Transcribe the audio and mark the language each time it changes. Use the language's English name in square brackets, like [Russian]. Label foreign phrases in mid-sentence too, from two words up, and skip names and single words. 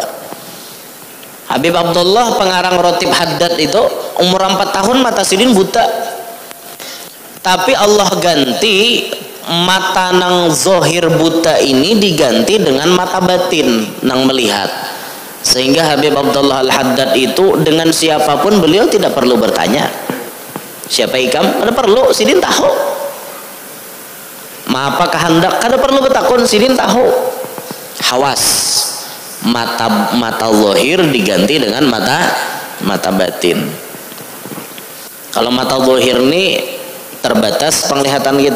[Banjar] Habib Abdullah pengarang Rotib Haddad itu umur 4 tahun mata sidin buta, tapi Allah ganti mata nang zohir buta ini diganti dengan mata batin nang melihat. [Indonesian] Sehingga Habib Abdullah Al-Haddad itu dengan siapapun beliau tidak perlu bertanya siapa ikam, [Banjar] ada perlu sidin tahu. apa kehendak kada perlu betakun sidin tahu. Hawas, mata zahir diganti dengan mata batin. [Indonesian] Kalau mata zahir ini terbatas penglihatan kita.